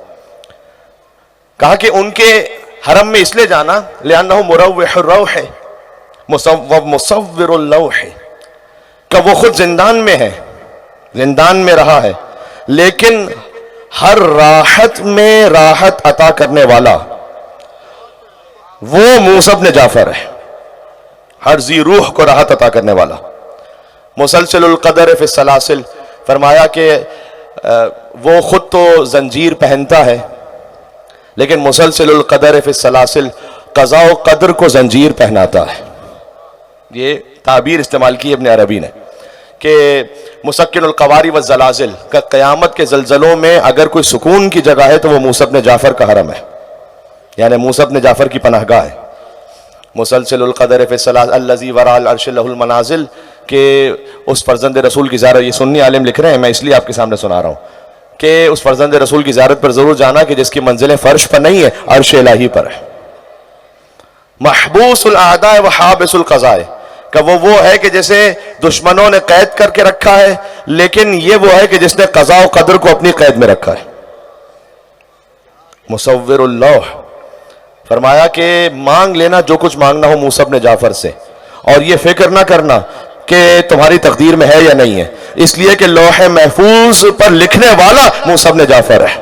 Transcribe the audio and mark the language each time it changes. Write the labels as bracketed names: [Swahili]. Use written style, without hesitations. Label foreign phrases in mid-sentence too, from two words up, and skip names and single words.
[Urdu] کہا کہ ان کے حرم میں اس لیے جانا [Arabic] لأنه مروّح الروح [Urdu] ہے [Arabic] مصوّر اللوح [Urdu] ہے، کہ وہ خود زندان میں ہے، زندان میں رہا ہے، لیکن ہر راحت میں راحت عطا کرنے والا وہ موسیٰ ابن جعفر ہے، ہر ذی روح کو راحت عطا کرنے والا. [Arabic] مسلسل القدر في السلاسل, [Urdu] فرمایا کہ وہ خود تو زنجیر پہنتا ہے، لیکن [Arabic] مسلسل القدر في السلاسل, [Urdu] قضا و قدر کو زنجیر پہناتا ہے. یہ تعبیر استعمال کی ابن عربی نے کہ [Arabic] مسكّن القواري و الزلازل [Urdu] کا، قیامت کے زلزلوں میں اگر کوئی سکون کی جگہ ہے تو وہ موسیٰ ابن جعفر کا حرم ہے، یعنی موسیٰ ابن جعفر کی پناہگاہ ہے. [Arabic] مسلسل القدر في السلاسل الذي وراء العرش له المنازل, [Urdu] کے اس فرزند رسول کی زیارت، یہ سنی عالم لکھ رہے ہیں، میں اس لیے آپ کے سامنے سنا رہا ہوں کہ اس فرزند رسول کی زیارت پر ضرور جانا کہ جس کی منزلیں فرش پر نہیں ہے، عرش الٰہی پر ہے. [Arabic] محبوس الأعداء و حابس القضاء, [Urdu] کا وہ ہے کہ جیسے دشمنوں نے قید کر کے رکھا ہے، لیکن یہ وہ ہے کہ جس نے قضا و قدر کو اپنی قید میں رکھا ہے. [Arabic] مصوّر اللوح, [Urdu] فرمایا کہ مانگ لینا جو کچھ مانگنا ہو موسیٰ ابن جعفر سے، اور یہ فکر نہ کرنا کہ تمہاری تقدیر میں ہے یا نہیں ہے، اس لیے کہ لوح محفوظ پر لکھنے والا موسیٰ ابن جعفر ہے.